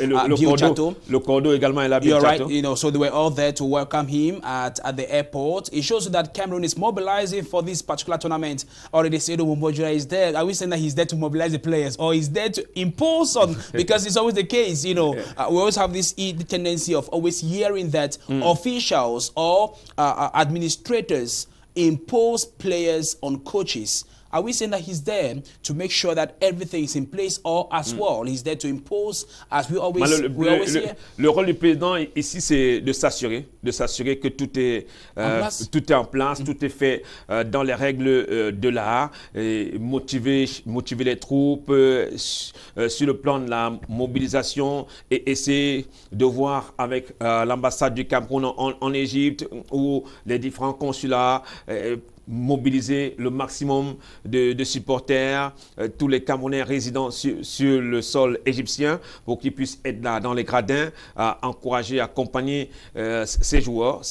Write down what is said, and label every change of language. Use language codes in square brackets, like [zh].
[fr] Le Cordo également est là. [en] You're right, so they were all there to welcome him at the airport. It shows you that Cameroon is mobilizing for this particular tournament. Already Seydou Mbonjoya is there. Are we saying that he's there to mobilize the players, or he's there to impose on? Because it's always the case, we always have this tendency of always hearing that officials or administrators impose players on coaches. Are we saying that he's there to make sure that everything is in place, or as well, he's there to impose, as we always hear? [fr] Le rôle du président ici, c'est de s'assurer que tout est en place, tout est fait dans les règles de l'art, motiver les troupes sur le plan de la mobilisation et essayer de voir avec l'ambassade du Cameroun en Égypte ou les différents consulats, mobiliser le maximum de supporters, tous les Camerounais résidents sur le sol égyptien, pour qu'ils puissent être là dans les gradins, à encourager, accompagner ces joueurs.